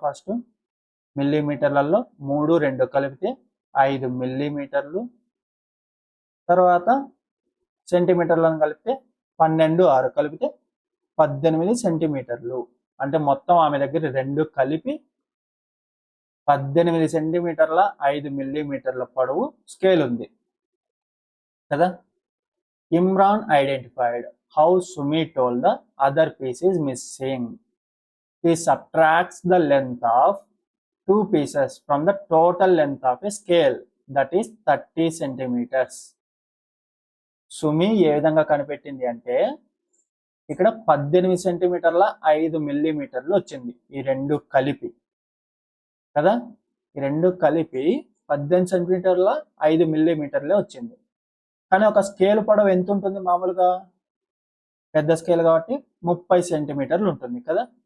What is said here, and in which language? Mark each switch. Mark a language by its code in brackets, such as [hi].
[te] First మిల్లీమీటర్లలో 3 2 కలిపితే 5 మిల్లీమీటర్లు, తర్వాత సెంటీమీటర్లను కలిపితే 12 6 కలిపితే 18 సెంటీమీటర్లు. అంటే మొత్తం ఆమె దగ్గర 2 కలిపి 18 సెంటీమీటర్ల 5 మిల్లీమీటర్ల పొడవు స్కేల్ ఉంది కదా. [en] Imran identified how Sumi told the other piece is missing. He subtracts the length of 2 pieces from the total length of a scale, that is 30 centimeters. [te] సుమి ఏ విధంగా కనిపెట్టింది అంటే ఇక్కడ 18 సెంటీమీటర్ల 5 మిల్లీమీటర్లు వచ్చింది ఈ రెండు కలిపి కదా. ఈ రెండు కలిపి 18 సెంటీమీటర్ల 5 మిల్లీమీటర్లే వచ్చింది. కానీ ఒక స్కేల్ పొడవు ఎంత ఉంటుంది, మామూలుగా పెద్ద స్కేల్ కాబట్టి 30 సెంటీమీటర్లు ఉంటుంది కదా.